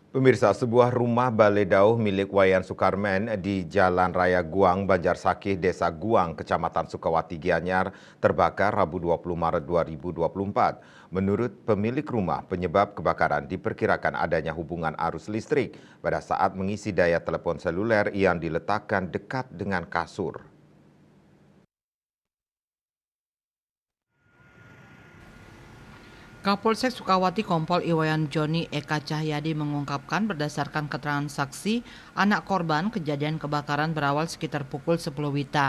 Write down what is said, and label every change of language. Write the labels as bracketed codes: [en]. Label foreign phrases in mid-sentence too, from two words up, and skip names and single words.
[id] Pemirsa, sebuah rumah baledauh milik Wayan Sukarmen di Jalan Raya Guang, Banjarsakih, Desa Guang, Kecamatan Sukawati, Gianyar, terbakar Rabu 20 Maret 2024. Menurut pemilik rumah, penyebab kebakaran diperkirakan adanya hubungan arus listrik pada saat mengisi daya telepon seluler yang diletakkan dekat dengan kasur. Kapolsek Sukawati Kompol Iwayan Joni Eka Cahyadi mengungkapkan berdasarkan keterangan saksi, anak korban kejadian kebakaran berawal sekitar pukul 10 WITA.